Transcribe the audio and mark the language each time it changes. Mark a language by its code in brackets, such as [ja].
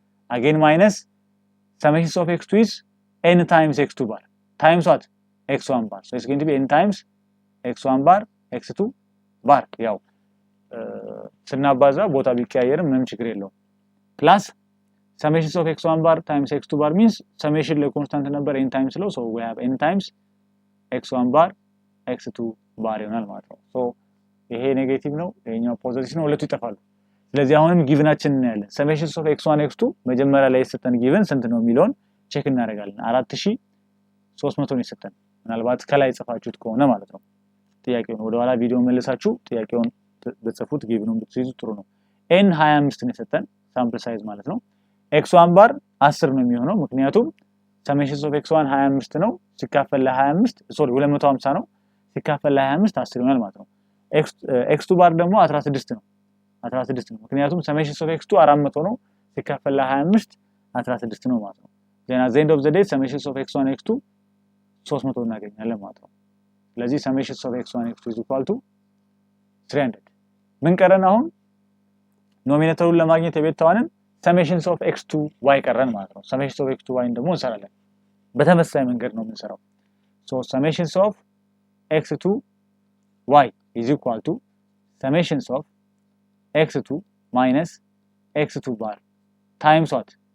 [en] Again minus summations of x2 is n times x2 bar times what? x1 bar. So it's going to be n times x1 bar x2 bar. [am] ያው ስናባዛ ቦታ ቢቀያየርም ምንም ችግር የለውም። [en] plus summations of x1 bar times x2 bar means summation ለኮንስታንት ነበር n times [am] ነው. [en] so we have n times x1 bar x2 bar [am] ይሆናል ማለት ነው። so ይሄ ኔጌቲቭ ነው፣ ይሄኛው ፖዚቲቭ ነው፣ ሁለቱ ይጠፋሉ። ስለዚህ አሁንም ጊቭናችን እናያለን። summations of x1 x2 መጀመሪያ ላይ የሰጠን ጊቭን ስንት ነው የሚለውን ቼክ እናደርጋለን። 4300 ነው የሰጠን። ምናልባት ከላይ ጽፋችሁት ከሆነ ማለት ነው። ጥያቄውን ወደ ኋላ ቪዲዮ መልሳችሁ ጥያቄውን በጽፉት ጊቭኑን ብትይዙ ጥሩ ነው። n 25 ነው የሰጠን ሳምፕል ሳይዝ ማለት ነው። x1 bar 10 ነው የሚሆነው ምክንያቱም summations of x1 25 ነው ሲካፈል ለ25 ሶሪ 250 ነው ሲካፈል ለ25 10 ይሆናል ማለት ነው። x2 bar ደግሞ 16 ነው 16 ነው ምክንያቱም summations of x2 400 ነው ሲካፈል ለ25 16 ነው ማለት ነው። [en] then at the end of the day [am] summations of x1 x2 300 እናገኛለን ማለት ነው። ስለዚህ summations of x1 x2 is equal to 300 ምን ቀረን? አሁን ኖሚኔተሩን ለማግኘት የቤታዋንን summations of x2 y ቀረን ማለት ነው። summations of x2 y ደግሞ እንሰራለን። በተመሳሳይ መንገድ ነው የምንሰራው። [en] so summations of x2 y is equal to summations of x2 minus x2 bar times what?